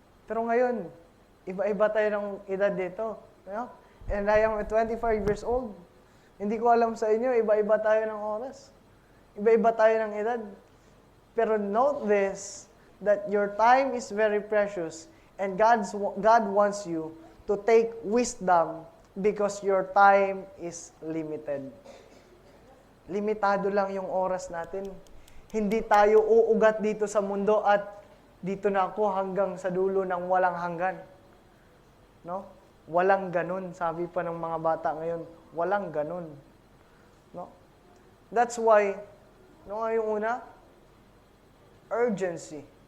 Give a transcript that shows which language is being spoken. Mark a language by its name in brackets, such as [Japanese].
[Filipino] Pero ngayon, iba-iba tayo ng edad dito. [English] And I am 25 years old. [Filipino] Hindi ko alam sa inyo, iba-iba tayo ng oras. Iba-iba tayo ng edad. [English] Pero note this, that your time is very precious and God wants you to take wisdom because your time is limited. [Filipino] Limitado lang yung oras natin. Hindi tayo uugat dito sa mundo at dito na ako hanggang sa dulo ng walang hanggan. No? Walang ganun. Sabi pa ng mga bata ngayon, walang ganun. No? [English] That's why, [Filipino] yung una, urgency.